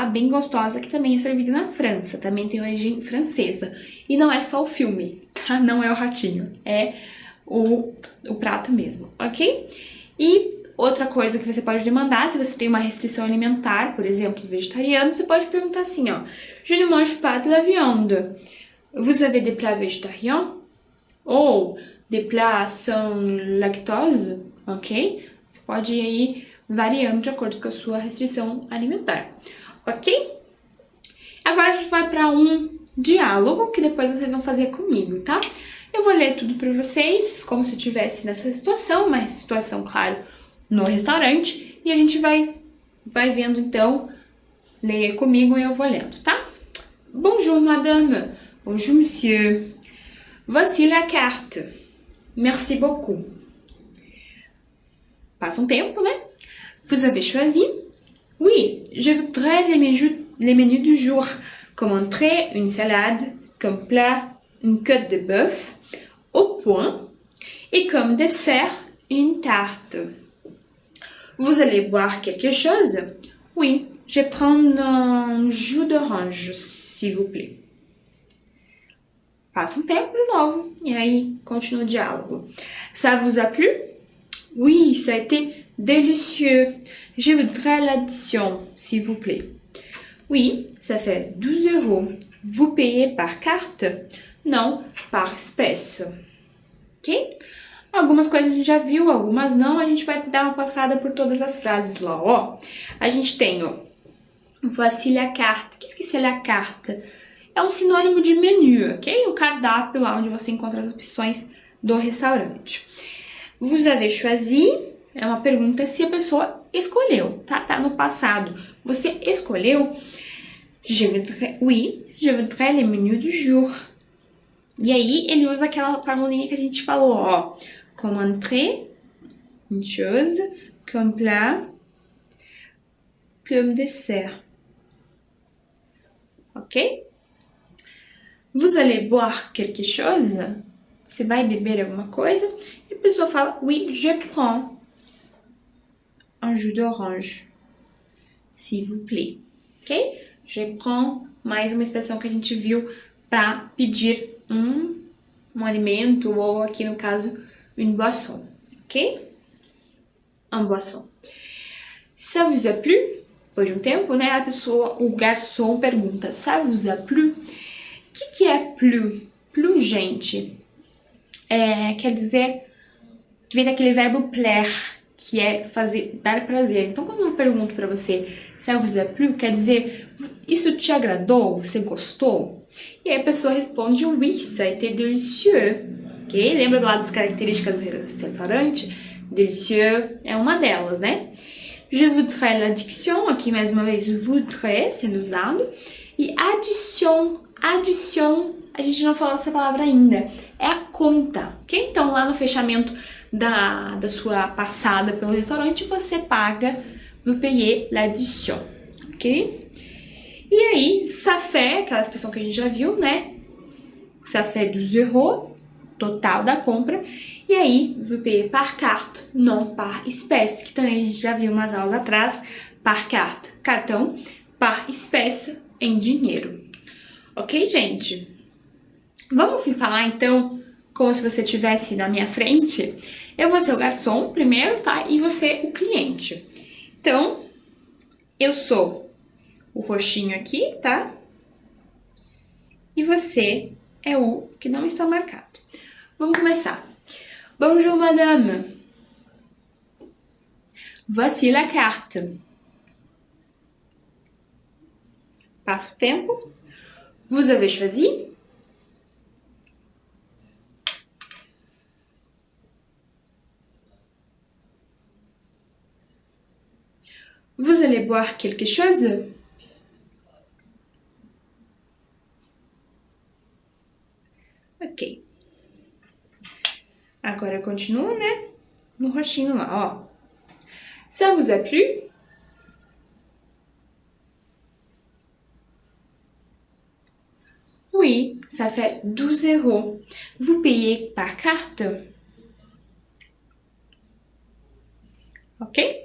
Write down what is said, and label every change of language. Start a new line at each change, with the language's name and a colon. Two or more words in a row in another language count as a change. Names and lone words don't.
Portuguese: Bem gostosa, que também é servida na França. Também tem origem francesa. E não é só o filme, tá? Não é o ratinho. É o prato mesmo, ok? E outra coisa que você pode demandar, se você tem uma restrição alimentar, por exemplo, vegetariano, você pode perguntar assim, ó.
French: Je ne mange pas de la viande. Vous avez des plats végétariens? Ou des plats sans lactose, ok?
Portuguese: Você pode ir aí variando de acordo com a sua restrição alimentar, ok? Agora a gente vai para um diálogo que depois vocês vão fazer comigo, tá? Eu vou ler tudo para vocês, como se eu estivesse nessa situação, uma situação, claro, no restaurante, e a gente vai vendo então, leia comigo e eu vou lendo, tá?
French: Bonjour madame, bonjour monsieur, voici la carte, merci beaucoup.
Portuguese: Passa um tempo, né?
French: Vous avez choisi? Oui, je voudrais les menus du jour, comme entrée, une salade, comme plat, une côte de bœuf, au point, et comme dessert, une tarte. Vous allez boire quelque chose? Oui, je vais prendre un jus d'orange, s'il vous plaît.
Portuguese: Passa um tempo de novo, e aí continua o diálogo.
French: Ça vous a plu? Oui, ça a été délicieux. Je voudrais l'addition, s'il vous plaît. Oui, ça fait 12 €. Vous payez par carte? Não, par espèce.
Portuguese: Ok? Algumas coisas a gente já viu, algumas não. A gente vai dar uma passada por todas as frases lá, ó. A gente tem, ó,
French: voici la carte. Qu'est-ce que c'est la carte?
Portuguese: É um sinônimo de menu, ok? O cardápio lá onde você encontra as opções do restaurante.
French: Vous avez choisi?
Portuguese: É uma pergunta se a pessoa escolheu, tá? Tá no passado. Você escolheu?
French: Oui, je voudrais le menu du jour.
Portuguese: E aí, ele usa aquela formulinha que a gente falou, ó.
French: Comme entrée, une chose, comme plat, comme dessert. Ok? Vous allez boire quelque chose?
Portuguese: Você vai beber alguma coisa? E a pessoa fala,
French: oui, je prends un jus d'orange, s'il vous plaît. Ok? Je prends,
Portuguese: mais uma expressão que a gente viu para pedir um alimento, ou aqui no caso,
French: une boisson. Ok? Un boisson. Ça vous a plu?
Portuguese: Depois de um tempo, né? A pessoa, o garçom pergunta,
French: ça vous a plu?
Portuguese: O que é plu? Plu, gente, quer dizer, vem daquele verbo plaire, que é fazer, dar prazer. Então, quando eu pergunto pra você,
French: ça vous a plu,
Portuguese: quer dizer, isso te agradou? Você gostou? E aí a pessoa responde,
French: oui, ça a été délicieux. Ok?
Portuguese: Lembra do lado das características do restaurante? Délicieux é uma delas, né?
French: Je voudrais l'addiction,
Portuguese: aqui mais uma vez, voudrais sendo usado. E addition, a gente não falou essa palavra ainda, é a conta, ok? Então lá no fechamento da sua passada pelo restaurante, você paga,
French: vous payez l'addition, ok?
Portuguese: E aí,
French: ça fait,
Portuguese: aquela expressão que a gente já viu, né?
French: Ça fait 12 euros,
Portuguese: total da compra. E aí,
French: vous payez par carte,
Portuguese: não
French: par espécie,
Portuguese: que também a gente já viu umas aulas atrás.
French: Par carte,
Portuguese: cartão,
French: par espécie,
Portuguese: em dinheiro. Ok, gente? Vamos falar, então, como se você estivesse na minha frente. Eu vou ser o garçom primeiro, tá? E você o cliente. Então, eu sou o roxinho aqui, tá? E você é o que não está marcado. Vamos começar.
French: Bonjour, madame. Voici la carte.
Portuguese: Passo o tempo.
French: Vous avez choisi? Vous allez boire quelque chose? Ok.
Portuguese: Agora eu continuo, né? No roxinho lá, ó.
French: Ça vous a plu? Oui, ça fait 12 euros. Vous payez par carte? Ok?